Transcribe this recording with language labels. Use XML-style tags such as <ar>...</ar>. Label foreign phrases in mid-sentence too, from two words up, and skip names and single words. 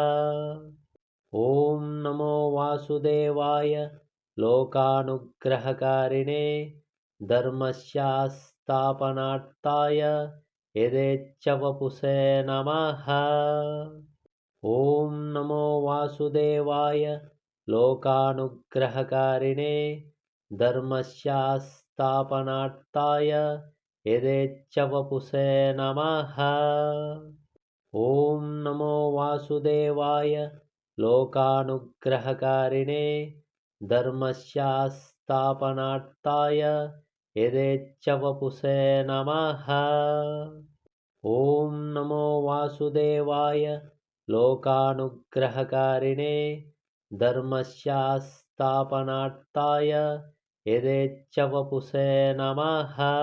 <sa>ఓం నమో వాసుదేవాయ లోకానుగ్రహకారిణే ధర్మస్యాస్థాపనార్థాయ యదేచ్ఛవపుషే నమః. ఓం నమో వాసుదేవాయ లోకానుగ్రహకారిణే ధర్మస్యాస్థాపనార్థాయ యదేచ్ఛవపుషే నమః. ఓం నమో వాసుదేవాయ लोकानुग्रहकारिणे धर्मस्यास्थापनार्थाय यदेच्छवपुषे नमः। ॐ नमो वासुदेवाय लोकानुग्रहकारिणे धर्मस्यास्थापनार्थाय यदेच्छवपुषे नमः।</sa>